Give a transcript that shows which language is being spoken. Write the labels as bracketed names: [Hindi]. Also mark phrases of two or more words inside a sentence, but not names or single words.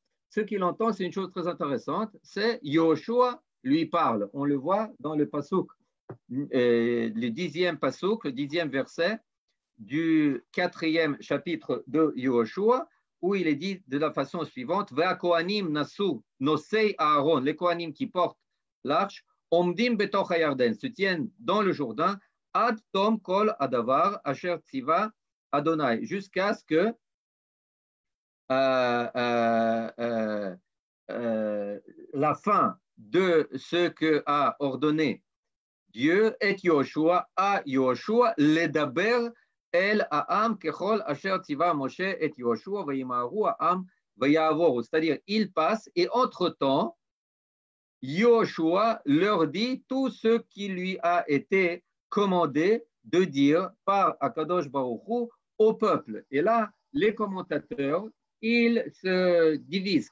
[French] Ce qu'il entend, c'est une chose très intéressante, c'est Yoshua lui parle. On le voit dans le pasouk, le 10e pasouk, le 10e verset du 4e chapitre de Yoshua, où il est dit de la façon suivante: [Hebrew] והכהנים נשאו נושאי הארון, [French] les Kohanim qui portent l'arche, [Hebrew] עומדים בתוך הירדן, [French] se tiennent dans le Jourdain, [Hebrew] עד תום כל הדבר אשר צוה ה, [French] jusqu'à ce que la fin de ce que a ordonné Dieu et Yoshua à Yoshua, [Hebrew] לדבר אל העם ככל אשר צוה משה את יהושע וימהרו העם ויעבורו. [French] C'est-à-dire, il passe et entre-temps, Yoshua leur dit tout ce qui lui a été commandé de dire par [Hebrew] הקדוש ברוך הוא [French] au peuple. Et là, les commentateurs, ils se divisent.